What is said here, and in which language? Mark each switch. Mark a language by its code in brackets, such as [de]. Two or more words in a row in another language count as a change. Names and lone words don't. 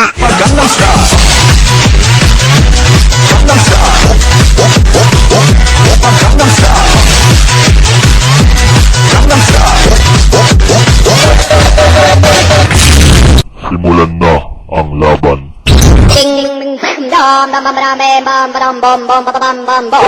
[tl] Simulan na ang laban. Ding ding ding ding dom dom dom dom bom bom bom bom bom bom bom bom.